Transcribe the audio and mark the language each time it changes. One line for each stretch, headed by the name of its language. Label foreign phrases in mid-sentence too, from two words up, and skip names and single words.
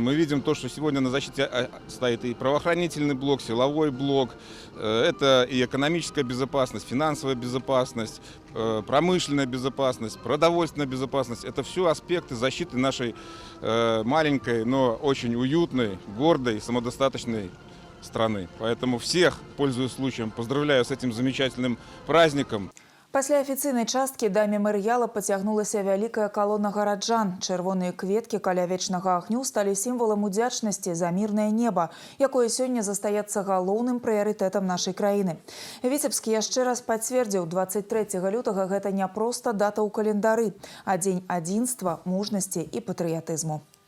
Russian: Мы видим то, что сегодня на защите стоит и правоохранительный блок, силовой блок, это и экономическая безопасность, финансовая безопасность, промышленная безопасность, продовольственная безопасность. Это все аспекты защиты нашей маленькой, но очень уютной, гордой, самодостаточной страны. Поэтому всех, пользуясь случаем, поздравляю с этим замечательным праздником.
Belarusian: Пасля афіцыйнай часткі да мемарыяла пацягнулася вялікая калона гараджан. Чырвоныя кветкі каля вечнага агню сталі сімвалам удзячнасці за мірнае неба, якое сёння застаецца галоўным прыярытэтам нашай краіны. Віцебск яшчэ раз пацвердзіў, 23 лютага гэта не проста дата ў календары, а дзень адзінства, мужнасці і патрыятызму.